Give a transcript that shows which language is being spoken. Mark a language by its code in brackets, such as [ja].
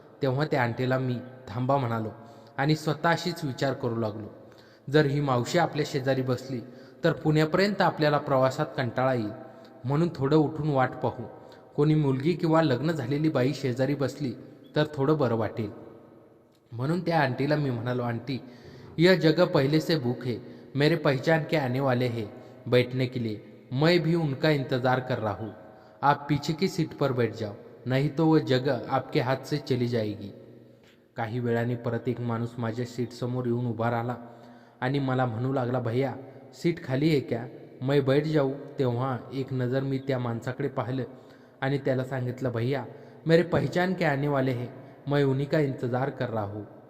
[mr] तेव्हा त्या आंटीला मी थांबा म्हणालो आणि स्वतःशीच विचार करू लागलो, जर ही मावशी आपल्या शेजारी बसली तर पुण्यापर्यंत आपल्याला प्रवासात कंटाळा येईल. म्हणून थोडं उठून वाट पाहू. कोणी मुलगी किंवा लग्न झालेली बाई शेजारी बसली तर थोडं बरं वाटेल. म्हणून त्या आंटीला मी म्हणालो, आंटी [hi] यह जगह पहले से बुक है. मेरे पहचान के आने वाले हैं बैठने के लिए. मैं भी उनका इंतज़ार कर रहा हूँ. आप पीछे की सीट पर बैठ जाओ, नहीं तो वह जगह आपके हाथ से चली जाएगी. [mr] काही वेळाने परत एक माणूस माझ्या सीटसमोर येऊन उभा राहिला आणि मला म्हणू लागला, [hi] भैया सीट खाली है क्या, मैं बैठ जाऊ. [mr] तेव्हा एक नज़र मी त्या माणसाकडे पाहिलं आणि त्याला सांगितलं, [hi] भैया मेरे पहचान के आने वाले हैं, मैं उन्हीं का इंतज़ार कर रहा हूँ.